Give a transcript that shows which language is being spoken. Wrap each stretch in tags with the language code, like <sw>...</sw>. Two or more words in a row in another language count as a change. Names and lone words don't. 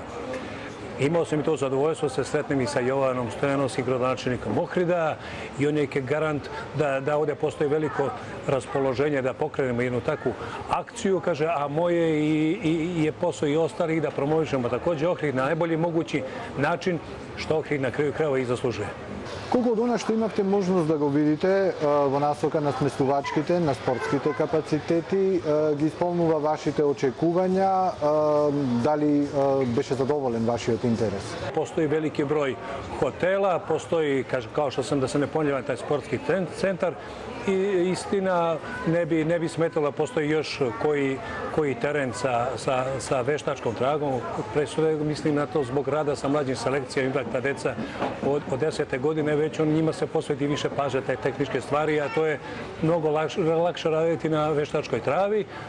<sr>Imao sam i to zadovoljstvo da se sretnem i sa Jovanom Stojanovskim, gradonačelnikom Ohrida, i on je garant da ovde postoji veliko raspoloženje da pokrenemo jednu takvu akciju, kaže, a moje je posao i ostalih da promovišemo takođe Ohrid na najbolji mogući način, što Ohrid na kraju krajeva i zaslužuje.</sr> <mk>Колку од она што имавте можност да го видите во насока на сместувачките, на спортските капацитети, ги исполнува вашите очекувања, дали беше задоволен вашиот интерес?</mk> <sr>Постои велики број хотела, постои, kao što sam da se ne ponavljam, taj sportski centar i istina ne bi smetalo, postoji još koji teren sa veštačkom tragom. Pre svega mislim na to zbog rada sa mlađim selekcijama, ipak ta deca od 10. godine već njima se posveti više pažnje te tehničke stvari, a to je mnogo lakše raditi na veštačkoj travi.</sr>